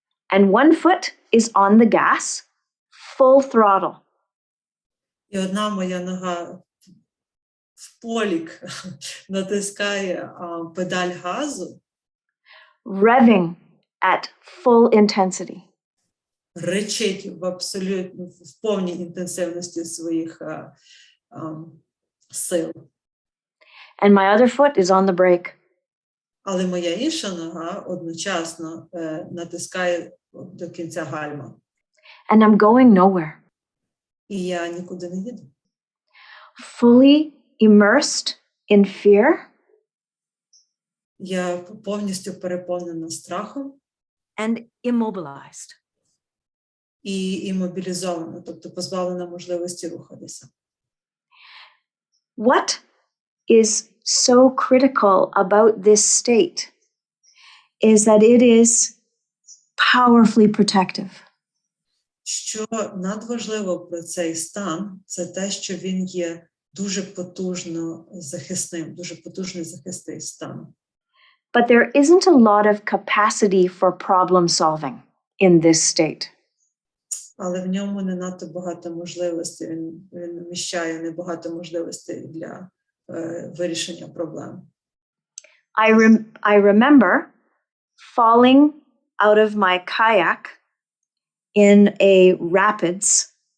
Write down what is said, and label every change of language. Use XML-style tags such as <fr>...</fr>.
<en>And one foot is on the gas, full throttle.</en> <uk>І одна моя нога в полік натискає педаль газу,</uk> <en>Revving at full intensity.</en> <uk>речить в повній інтенсивності своїх сил.</uk> <en>And my other foot is on the brake.</en> <uk>Але моя інша нога одночасно натискає до кінця гальма.</uk> <en>And I'm going nowhere.</en> <uk>І я нікуди не їду.</uk> <en>Fully immersed in fear.</en> <uk>Я повністю переповнена страхом.</uk> <en>And immobilized.</en> <uk>І імобілізована, тобто позбавлена можливості рухатися.</uk> <en>What is so critical about this state is that it is powerfully protective.</en> <uk>Що надважливо про цей стан, це те, що він є дуже потужно захисним, дуже потужний захисний стан.</uk> <en>But there isn't a lot of capacity for problem solving in this state.</en> <uk>Але в ньому не надто багато можливостей, він вміщає небагато можливостей для вирішення проблем.</uk> <en>I remember falling out of my kayak in a rapids</en>